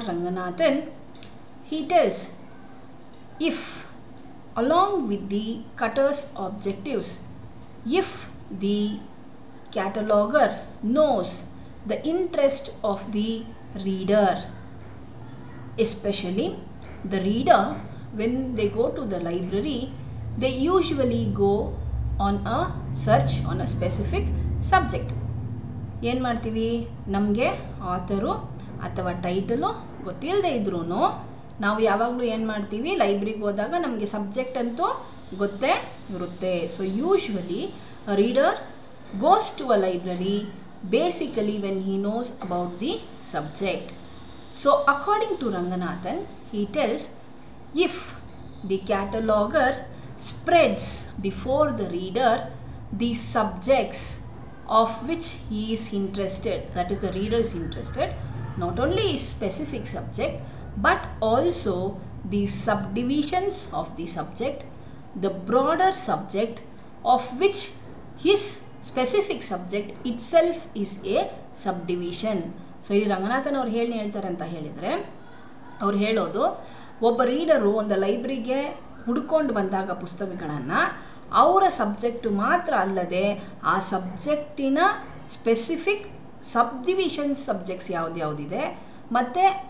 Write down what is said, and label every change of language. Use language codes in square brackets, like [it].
[en] Ranganathan, he tells if along with the Cutter's objectives, if the cataloger knows the interest of the reader, especially the reader, when they go to the library, they usually go on a search on a specific subject. [kn] ಏನು ಮಾಡ್ತೀವಿ, ನಮಗೆ ಆಥರು ಅಥವಾ title ಗೊತ್ತಿಲ್ಲದೆ ಇದ್ರೂ ನಾವು ಯಾವಾಗಲೂ ಏನು ಮಾಡ್ತೀವಿ, ಲೈಬ್ರರಿಗೆ ಹೋದಾಗ ನಮಗೆ ಸಬ್ಜೆಕ್ಟ್ ಅಂತೂ ಗೊತ್ತೇ ಇರುತ್ತೆ. [en] So usually reader goes to a library basically when he knows about the subject. So according to Ranganathan, he tells if the cataloger spreads before the reader the subjects of which he is interested, that is the reader is interested, not only his specific subject but also the subdivisions of the subject, the broader subject of which his specific subject itself is a subdivision. [kn] So ಇಲ್ಲಿ ರಂಗನಾಥನ್ ಅವ್ರು ಹೇಳ್ತಾರೆ ಅಂತ ಹೇಳಿದರೆ, ಅವ್ರು ಹೇಳೋದು ಒಬ್ಬ reader ಒಂದು ಲೈಬ್ರರಿಗೆ ಹುಡ್ಕೊಂಡು ಬಂದಾಗ ಪುಸ್ತಕಗಳನ್ನು ಅವರ ಸಬ್ಜೆಕ್ಟು ಮಾತ್ರ ಅಲ್ಲದೆ ಆ ಸಬ್ಜೆಕ್ಟಿನ ಸ್ಪೆಸಿಫಿಕ್ ಸಬ್ಡಿವಿಷನ್ಸ್ ಸಬ್ಜೆಕ್ಟ್ಸ್ ಯಾವುದಿದೆ ಮತ್ತು